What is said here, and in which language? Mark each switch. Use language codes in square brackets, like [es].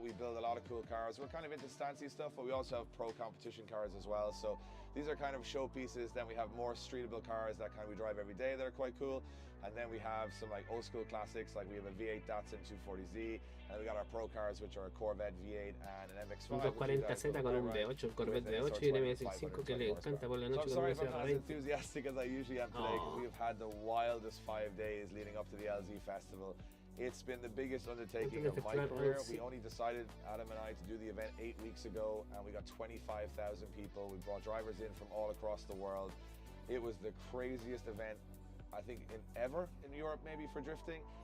[en] We build a lot of cool cars. We're kind of into stancy stuff, but we also have pro competition cars as well. So these are kind of showpieces. Then we have more streetable cars that kind of we drive every day that are quite cool. And then we have some like old school classics, like we have a V8 Datsun 240Z, and we got our pro cars, which are a Corvette V8 and an MX-5. [es] 240Z con un V8, un Corvette V8 y un MX-5 que le encanta por la noche. [en] I'm sorry if I'm not as enthusiastic as I usually am today, because we have had the wildest 5 days leading up to the LZ Festival. It's been the biggest undertaking of my career. We only decided, Adam and I, to do the event 8 weeks ago, and we got 25,000 people. We brought drivers in from all across the world. It was the craziest event, I think, ever in Europe, maybe, for drifting.